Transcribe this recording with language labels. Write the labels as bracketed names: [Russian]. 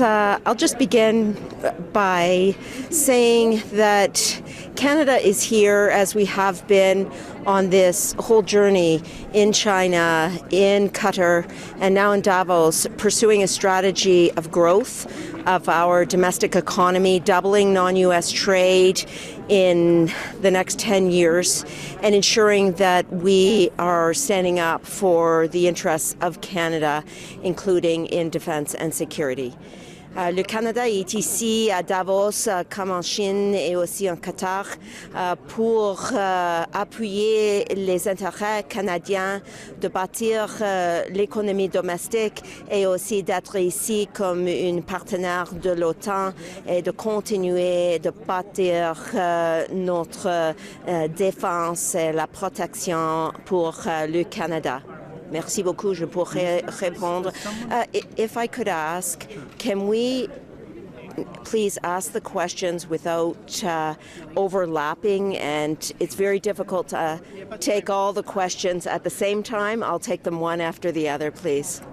[English] I'll just begin by saying that Canada is here, as we have been on this whole journey in China, in Qatar, and now in Davos, pursuing a strategy of growth of our domestic economy, doubling non-U.S. trade in the next 10 years, and ensuring that we are standing up for the interests of Canada, including in defense and security. [French] Le Canada est ici à Davos, comme en Chine et aussi en Qatar, pour appuyer les intérêts canadiens de bâtir l'économie domestique et aussi d'être ici comme une partenaire de l'OTAN et de continuer de bâtir notre défense et la protection pour le Canada. Merci beaucoup. Je pourrais répondre. [English] If I could ask, can we please ask the questions without overlapping? And it's very difficult to take all the questions at the same time. I'll take them one after the other, please.